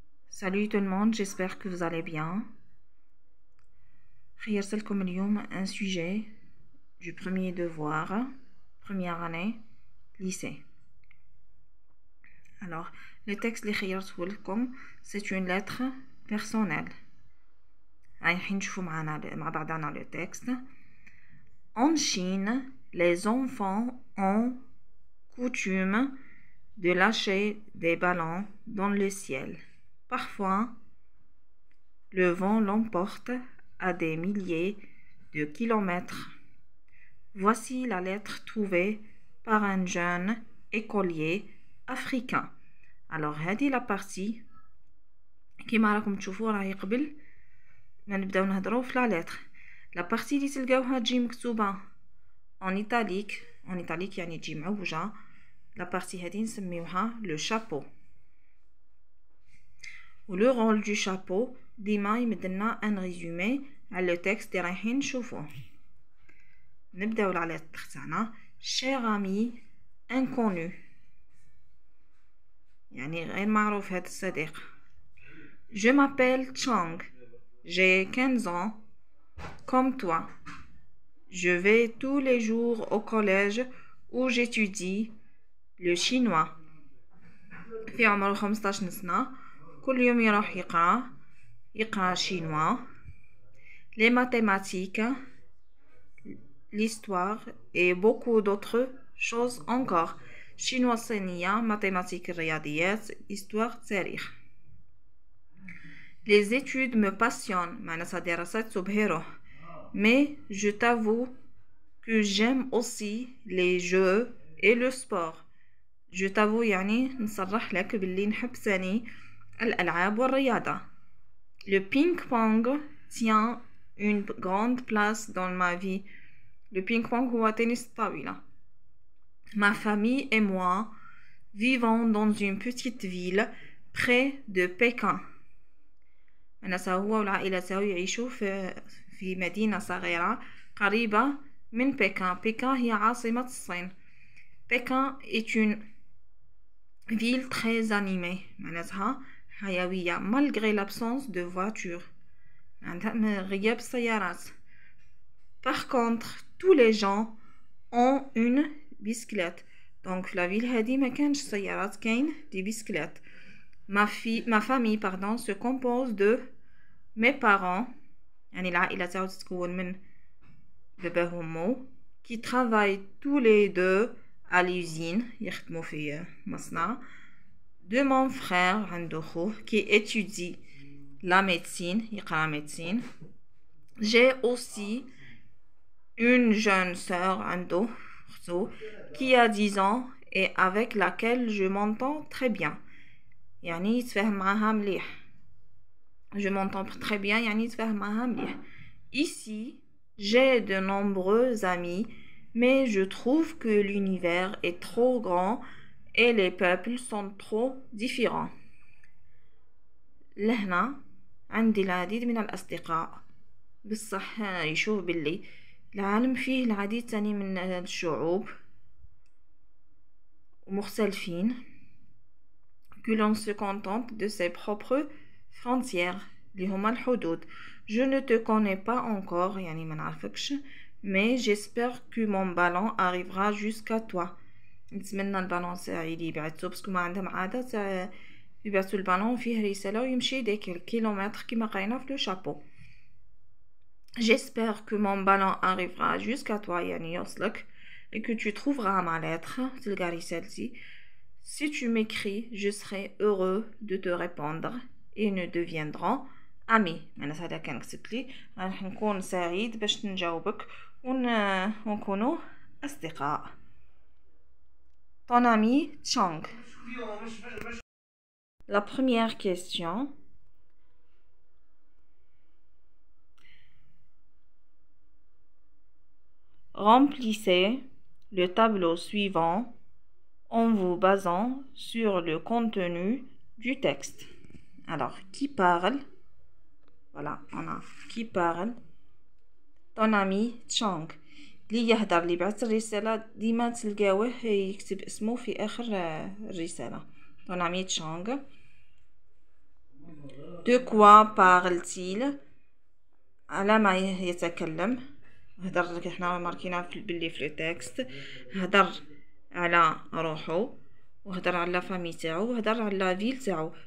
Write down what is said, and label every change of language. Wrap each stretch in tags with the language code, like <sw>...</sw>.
<fr>Salut tout le monde, j'espère que vous allez bien.</fr> <ar>خيرتلكم اليوم</ar> <fr>un sujet du premier devoir, première année, lycée. Alors, le texte</fr> <ar>اللي خيرته لكم</ar> <fr>c'est une lettre personnelle.</fr> <ar>رايحين نشوفوا مع بعضنا</ar> <fr>le texte. En Chine, les enfants ont coutume de lâcher des ballons dans le ciel. Parfois, le vent l'emporte à des milliers de kilomètres. Voici la lettre trouvée par un jeune écolier africain. Alors,</fr> <ar>هذه</ar> <fr>la partie</fr> <ar>كيما راكم تشوفوا راهي قبل ما نبداو نهضروا في</ar> <fr>la lettre. La partie</fr> <ar>اللي تلقاوها تجي مكتوبة</ar> <fr>en italique</fr> <ar>يعني تجي معوجة.</ar> <fr>La partie</fr> <ar>هذه نسميوها</ar> <fr>le chapeau.</fr> <ar>و</ar> <fr>le rôle du chapeau</fr> <ar>ديما يمدلنا ان ريزومي على</ar> <fr>le texte</fr> <ar>اللي رايحين نشوفوه. نبداو على lettre تاعنا.</ar> <fr>cher ami inconnu</fr> <ar>يعني غير معروف هذا الصديق.</ar> <fr>Je m'appelle Chang. J'ai 15 ans comme toi. Je vais tous les jours au collège où j'étudie le chinois.</fr> <ar>في عمره 15 سنة كل يوم يروح يقرأ</ar> <fr>chinois, les mathématiques, l'histoire et beaucoup d'autres choses encore.</fr> <ar>chinois صينية, mathématiques الرياضيات, histoire تاريخ.</ar> <fr>Les études me passionnent,</fr> <ar>معناتها دراسات تبهره.</ar> <fr>Mais je t'avoue que j'aime aussi les jeux et le sport. Je t'avoue</fr> <ar>يعني نصرح لك باللي نحب ثاني الألعاب والرياضة.</ar> <fr>Le ping-pong tient une grande place dans ma vie. Le ping-pong</fr> <ar>هو تنس الطاولة.</ar> <fr>Ma famille et moi vivons dans une petite ville près de Pékin.</fr> <ar>معناتها هو والعائلة تاعو يعيشوا في مدينة صغيرة قريبة من بكين. بكين هي عاصمة الصين.</ar> <fr>Pékin est une ville très animée.</fr> <ar>معناتها حيوية</ar> <fr>malgré l'absence de voitures.</fr> <ar>عندها غياب السيارات.</ar> <fr>Par contre, tous les gens ont une bicyclette.</fr> <ar>Donc في</ar> <fr>la ville</fr> <ar>هذه ما كانش سيارات كاين دي bicyclettes.</ar> <fr>Ma famille se compose de mes parents</fr> <ar>يعني العائلة تاعو تتكون من باباه وامو</ar> <fr>qui travaillent tous les deux à l'usine</fr> <ar>يخدموا في مصنع.</ar> <fr>De mon frère</fr> <ar>عنده خوه</ar> <fr>qui étudie la médecine</fr> <ar>يقرأ</ar> <fr>médecine. J'ai aussi une jeune sœur</fr> <ar>عنده اختو</ar> <fr>qui a 10 ans et avec laquelle je m'entends très bien.</fr> <ar>يعني يتفاهم معاها مليح.</ar> <fr>Je m'entends très bien</fr> <ar>يعني يتفاهم معاها مليح.</ar> <fr>Ici, j'ai de nombreux amis, mais je trouve que l'univers est trop grand et les peuples sont trop différents.</fr> <ar>لهنا عندي العديد من الأصدقاء. بصح يشوف باللي العالم فيه العديد تاني من الشعوب ومختلفين.</ar> <fr>Que l'on se contente de ses propres frontières</fr> <ar>اللي هما الحدود.</ar> <fr>Je ne te connais pas encore</fr> <ar>يعني ما نعرفكش</ar> <fr>mais j'espère que mon ballon arrivera jusqu'à toi.</fr> <ar>نتمنى البالون تاعي اللي بعثو باسكو ما عندهم عادة تاع يبعثو البالون فيه رسالة ويمشي دي كيلومتر كيما قرينا في لو شابو.</ar> <fr>J'espère que mon ballon arrivera jusqu'à toi</fr> <ar>يعني يوصلك</ar> <fr>et que tu trouveras ma lettre</fr> <ar>تلقى رسالتي.</ar> <fr>Si tu m'écris, je serai heureux de te répondre et nous deviendrons amis.</fr> <ar>معناتها هذا كان كتبت لي راح نكون سعيد باش نجاوبك ونكونوا أصدقاء.</ar> <fr>Ton ami Chang. La première question. Remplissez le tableau suivant en vous basant sur le contenu du texte. Alors, qui parle? Voilà, on a qui parle. Ton ami Chang.</fr> <ar>اللي يهدر اللي بعث الرسالة ديما تلقاوه يكتب اسمه في آخر الرسالة. دون عمية تشونغ.</ar> <fr>De quoi parle-t-il؟</fr> <ar>على ما يتكلم. هدر احنا ماركينا باللي في التكست. هدر على روحو وهدر على فامي تاعو وهدر على فيل تاعو.</ar>